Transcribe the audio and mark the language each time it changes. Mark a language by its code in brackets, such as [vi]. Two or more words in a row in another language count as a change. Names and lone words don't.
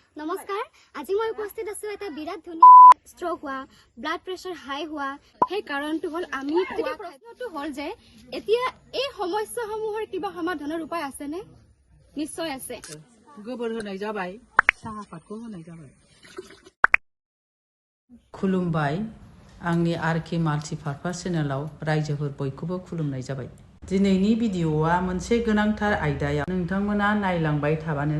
[as] নমস্কাৰ আজি মই উপস্থিত আছো এটা বিৰাট ধুনীয়া ষ্ট্ৰোক হোৱা [en] blood pressure high [as] হোৱা সেই কাৰণটো হ'ল আমি প্ৰশ্নটো হ'ল যে এতিয়া এই সমস্যাসমূহৰ কিবা সমাধানৰ উপায় আছে নে নিশ্চয় আছে [brx] गोबोर होनाय जाबाय साहापातखौ होनाय जाबाय खुलुमबाय आंनि आरके माल्टिपार्पास चेनेलाव रायजोफोर बयखौबो खुलुमनाय जाबाय दिनैनि भिडिअआ मोनसे गोनांथार आयदायाव नोंथांमोना नायलांबाय थाबानो